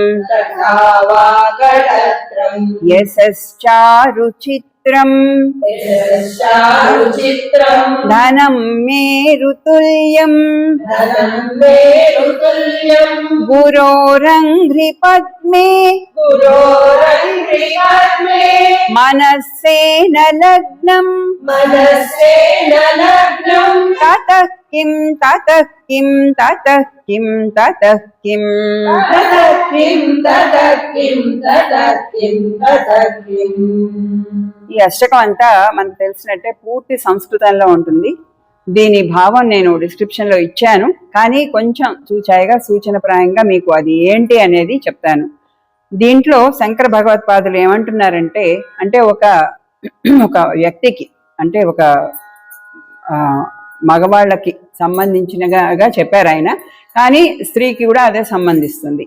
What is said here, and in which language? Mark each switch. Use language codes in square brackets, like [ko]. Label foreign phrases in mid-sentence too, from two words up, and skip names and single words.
[sa] యశశ్చారు చిత్రం ధనం మేరుతుల్యం గురోరంఘ్రి పద్మే మనస్సేన లగ్నం తతః కిం తతః కిం తతః కిం తతః కిం [te] ఈ అష్టకం అంతా మనకు తెలిసినట్టే పూర్తి సంస్కృతంలో ఉంటుంది. దీని భావం నేను డిస్క్రిప్షన్లో ఇచ్చాను, కానీ కొంచెం చూచాయిగా సూచనప్రాయంగా మీకు అది ఏంటి అనేది చెప్తాను. దీంట్లో శంకర భగవత్పాదులు ఏమంటున్నారంటే, అంటే ఒక వ్యక్తికి, అంటే ఒక మగవాళ్ళకి సంబంధించినగా చెప్పారు ఆయన, కానీ స్త్రీకి కూడా అదే సంబంధిస్తుంది.